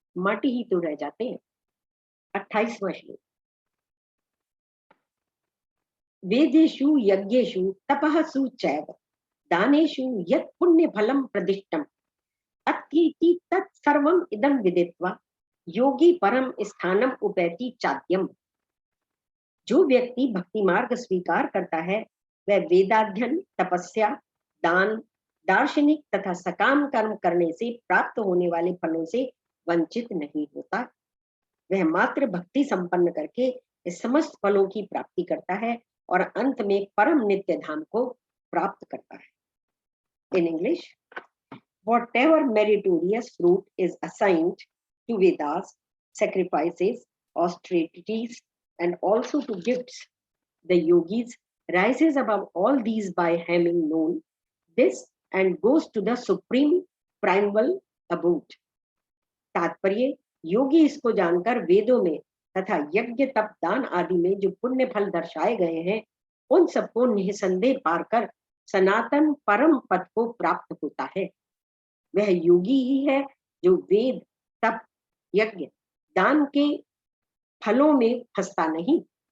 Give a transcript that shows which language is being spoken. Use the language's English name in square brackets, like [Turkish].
[Hindi] माटी ही तो रह जाते हैं। 28वां श्लोक, [Sanskrit] वेदेषु यज्ञेषु तपः चैव दानेषु यत् पुण्य फलम प्रदिष्टम अत्कीर्ति तत्सर्वम इदं विदित्वा योगी परम स्थानम उपैति चाद्यम। [Hindi] जो व्यक्ति भक्ति मार्ग स्वीकार करता है वह वेदाध्ययन, तपस्या, दान, दार्शनिक तथा सकाम कर्म करने से प्राप्त होने वाले फलों से वंचित नहीं होता। वह मात्र भक्ति संपन्न करके इस समस्त फलों की प्राप्ति करता है और अंत में परम नित्य धाम को प्राप्त करता है। [English] In English, whatever meritorious fruit is assigned to Vedas, sacrifices, austerities, and also to gifts, the yogis rises above all these by having known this and goes to the supreme primal abode. [Hindi] तात्पर्य, योगी इसको जानकर वेदों में तथा यज्ञ, तप, दान आदि में जो पुण्य फल दर्शाए गए हैं, उन सबको निसंदेह पार कर सनातन परम पद को प्राप्त होता है। वह योगी ही है जो वेद, तप, यज्ञ, दान के फलों में फंसता नहीं।